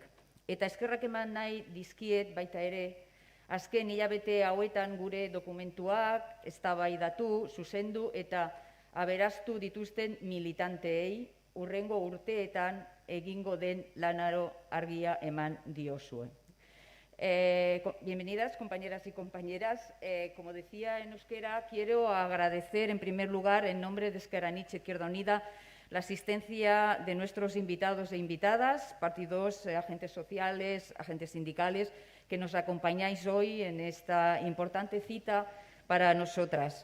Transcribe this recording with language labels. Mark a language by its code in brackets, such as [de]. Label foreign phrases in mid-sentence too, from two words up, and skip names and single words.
[eu] Eta eskerrak eman nahi dizkiet baita ere, azken hilabete hauetan gure dokumentuak eztabaidatu, zuzendu eta aberaztu dituzten militanteei hurrengo urteetan egingo den lanaro argia eman diozue. [es] Bienvenidas, compañeras y compañeras. Como decía en euskera, quiero agradecer en primer lugar, en nombre de Ezker Anitza Izquierda Unida, la asistencia de nuestros invitados e invitadas, partidos, agentes sociales, agentes sindicales, que nos acompañáis hoy en esta importante cita para nosotras.